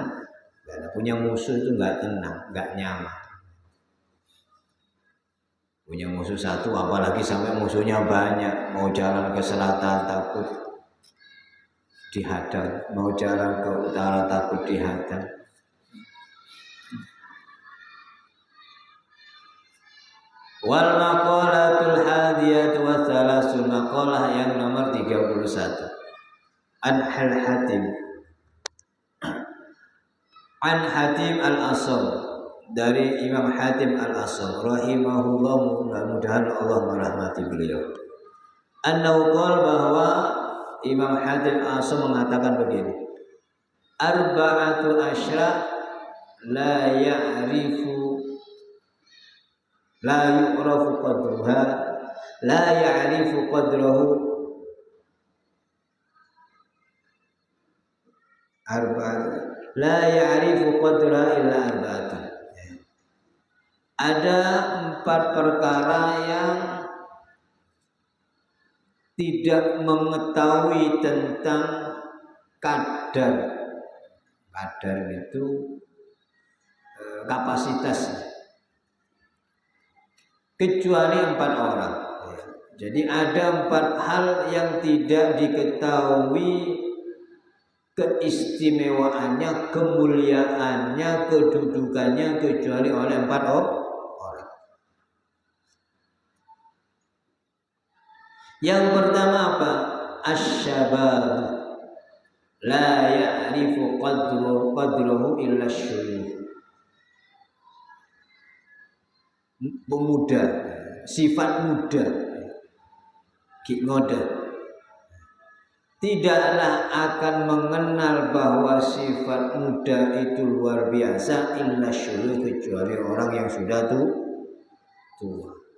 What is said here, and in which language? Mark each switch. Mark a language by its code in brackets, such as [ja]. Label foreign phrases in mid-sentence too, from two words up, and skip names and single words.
[id] Punya musuh itu enggak tenang, enggak nyaman. Punya musuh satu, apalagi sampai musuhnya banyak, mau jalan ke selatan takut dihadang, mau jalan ke utara takut dihadang. [ar] والمقالة الحادية و الثلاثون, [id] maqalah yang nomor 31. An Hatim al-Asam, dari Imam Hatim al-Asam rahimahullah, mudah-mudahan Allah merahmati beliau. [ar] أنه قال, [id] bahwa Imam Hatim al-Asam mengatakan begini: [ar] أربعة عشر لا يُعرف قدرها، لا يعرف قدره أربعة لا يعرف قدر إلا أربعة. [id] Ada 4 perkara yang tidak mengetahui tentang kadar. Kadar itu kapasitas, kecuali 4 orang. Jadi ada 4 hal yang tidak diketahui keistimewaannya, kemuliaannya, kedudukannya kecuali oleh 4 orang. Yang pertama apa? [ar] الشباب لا يعرف قدره إلا الشيوخ. [id] Pemuda, sifat muda, ngoda, tidaklah akan mengenal bahwa sifat muda itu luar biasa [ar] إلا الشيوخ, [id] kecuali orang yang sudah tua.